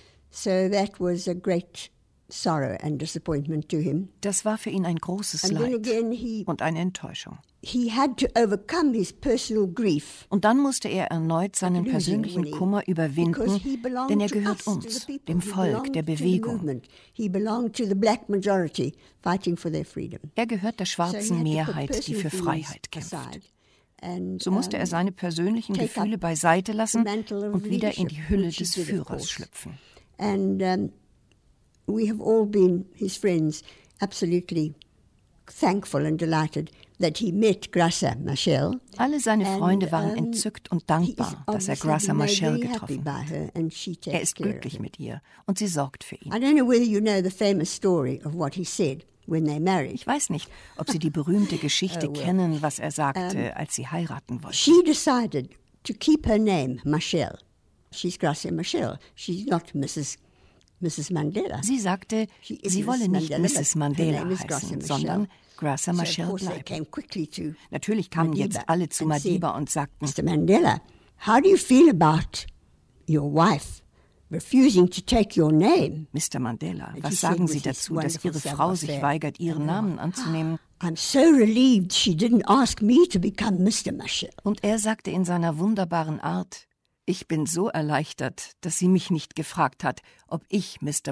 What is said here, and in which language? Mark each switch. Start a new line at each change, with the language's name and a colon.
English: So that was a great sorrow and disappointment to him.
German: Das war für ihn ein großes Leid und eine Enttäuschung.
English: He had to overcome his personal grief.
German: Und dann musste er erneut seinen persönlichen Kummer überwinden, denn er gehört uns, dem Volk, der Bewegung.
English: He belonged to the black majority fighting for their freedom.
German: Er gehört der schwarzen Mehrheit, die für Freiheit kämpft. So musste er seine persönlichen Gefühle beiseite lassen und wieder in die Hülle des Führers schlüpfen.
English: And we have all been his friends, absolutely thankful and delighted. That he met Grasser Machel.
German: Alle seine Freunde waren entzückt und dankbar, dass er Grasser Machel getroffen hat. Er ist glücklich mit ihr und sie sorgt für ihn.
English: I don't know whether you know the famous story of what he said when they married.
German: Ich weiß nicht, ob Sie die berühmte Geschichte kennen, was er sagte, als sie heiraten wollten.
English: She decided to keep her name Machel. She's Grasser Machel. She's not Mrs. Mandela.
German: Sie sagte, sie wolle nicht Mrs. Mandela heißen, sondern Grasser Machel bleiben. Natürlich kamen Madiba jetzt alle zu Madiba und sagten:
English: Mr. Mandela, how do you feel about your wife refusing to take your name?
German: Mr. Mandela, was sagen Sie dazu, dass Ihre Frau sich weigert, Ihren Namen anzunehmen?
English: I'm so relieved she didn't ask me to become Mr. Machel.
German: Und er sagte in seiner wunderbaren Art: Ich bin so erleichtert, dass sie mich nicht gefragt hat, ob ich Mr.